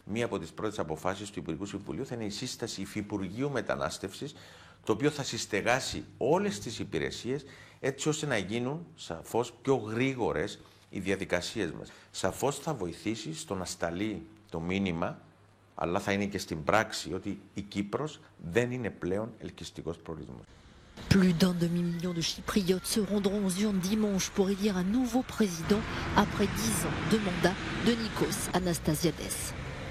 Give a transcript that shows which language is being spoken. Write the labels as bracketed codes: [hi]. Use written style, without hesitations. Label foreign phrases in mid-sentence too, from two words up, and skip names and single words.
[el] Μία από τις πρώτες αποφάσεις του Υπουργικού Συμβουλίου θα είναι η σύσταση Υφυπουργείου Μετανάστευσης, το οποίο θα συστεγάσει όλες τις υπηρεσίες έτσι ώστε να γίνουν σαφώς πιο γρήγορες οι διαδικασίες μας. Σαφώς θα βοηθήσει στο να σταλεί το μήνυμα, αλλά θα είναι και στην πράξη, ότι η Κύπρος δεν είναι πλέον ελκυστικός προορισμός. [fr] Plus d'un demi-million de Chypriotes se rendront aux urnes dimanche pour élire un nouveau président après 10 ans de mandat de Nikos Anastasiades.